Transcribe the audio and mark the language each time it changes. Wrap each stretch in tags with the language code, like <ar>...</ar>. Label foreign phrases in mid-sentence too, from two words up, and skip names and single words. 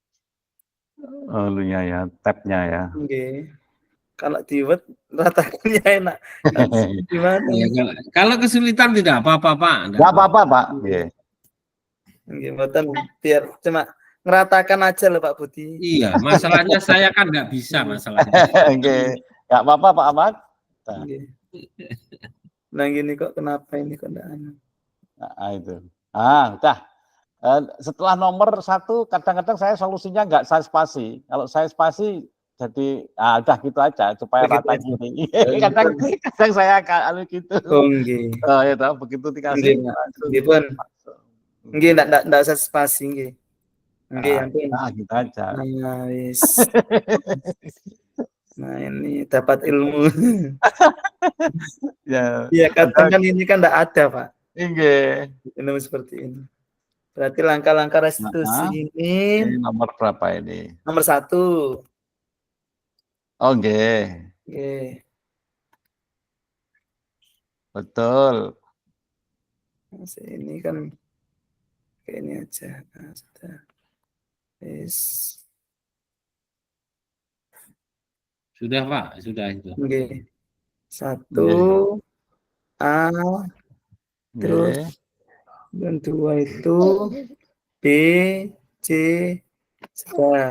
<id>Ya, tab-nya ya.</id> <jv>Nggih.</jv> <id>Kalau di Word ratakannya enak. Gimana? Ya, kalau kesulitan tidak apa-apa, Pak. Enggak apa-apa, Pak. Nggih.</id> <jv>Nggih, mboten</jv> <id>biar cuma ngeratakan aja loh Pak Budi. Iya, masalahnya saya kan nggak bisa masalahnya.</id> <jv>Nggih.</jv> <id>Enggak apa-apa, Pak Ahmad. Nah.</id> <jv>Nggih.</jv> <id>Nah, gini kok kenapa ini kok enggak anu. Nah, itu. Udah. Setelah nomor 1, kadang-kadang saya solusinya nggak saya spasi. Kalau saya spasi, jadi udah gitu aja supaya Begitu rata aja. gini. kadang saya anu gitu.</id> <jv>Oh, nggih.</jv> <id>Ya tahu begitu dikasih.</id> <jv>Nggih, pun. Nggih,</jv> <id>enggak usah spasi nggih.</id> <jv>Nggih, ampun.</jv> <id>Gitu aja. Nah, wis. Nah, ini dapat ilmu. Ya. Iya, kadang kan ini kan enggak ada, Pak.</id> <jv>Nggih.</jv> <id>Ilmu seperti ini. Berarti langkah-langkah restitusi ini nomor berapa ini? nomor 1.</id> <jv>Oh, nggih. Nggih.</jv> <id>Betul. Ini kan kayak ini aja. Nah, sudah. Yes. Sudah, Pak, sudah itu.</id> <jv>Nggih.</jv> <id>1 A terus yang 2 itu B C sudah.</id>